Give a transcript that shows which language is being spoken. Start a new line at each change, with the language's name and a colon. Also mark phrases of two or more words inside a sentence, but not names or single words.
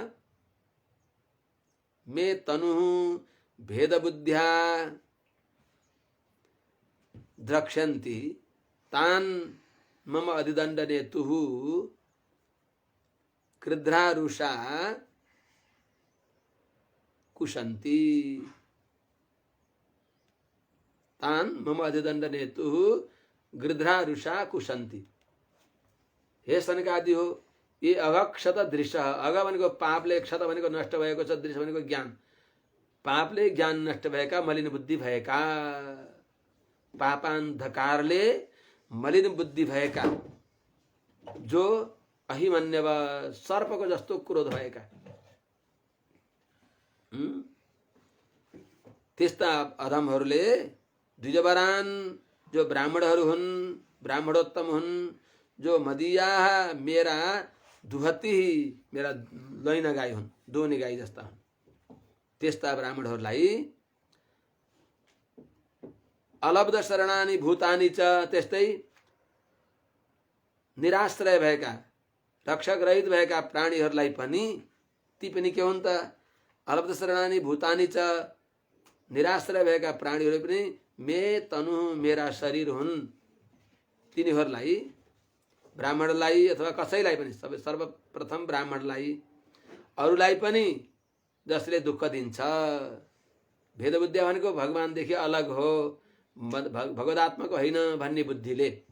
Sanskrit: मे तनुः भेदबुद्ध्या द्रक्ष्यन्ति तान् मम अधिदण्डनेतुः कृध्रारुषा कुशन्ति। तान् मम अधिदण्डनेतुः गृध्रारुषा कुशन्ति।
Nepali: हे सनकादि हो,
Sanskrit: ये अघक्षत दृश्य,
Nepali: अघ भनेको पापले, क्षत भनेको नष्ट भएको छ, दृश्य भनेको ज्ञान। पापले ज्ञान नष्ट भएका, मलिन बुद्धि भएका, पापान्धकारले मलिन बुद्धि भएका, जो अहिमन्यव सर्पको जस्तो क्रोध भएका, त्यस्ता अधमहरूले द्विजवरान जो ब्राह्मणहरू हुन्, ब्राह्मणोत्तम हुन्, जो मदीया मेरा दुहती मेरा लैना गाई हुन्, दोनी गाई जस्ता हुन्, त्यस्ता ब्राह्मणहरूलाई
Sanskrit: अलब्ध शरणानि भूतानि च,
Nepali: त्यस्तै निराश्रय भएका, रक्षक रहित भएका प्राणीहरूलाई पनि, ती पनि के हुन् त?
Sanskrit: अलब्ध शरणानि भूतानि च,
Nepali: निराश्रय भएका प्राणीहरू पनि
Sanskrit: मे तनु
Nepali: मेरा शरीर हुन्। तिनीहरूलाई ब्राह्मणलाई अथवा कसैलाई पनि सर्वप्रथम ब्राह्मणलाई अरूलाई पनि जसले दुःख दिन्छ, भेदबुद्धिया भनेको भगवानदेखि अलग हो, भगवदात्मक होइन भन्ने बुद्धिले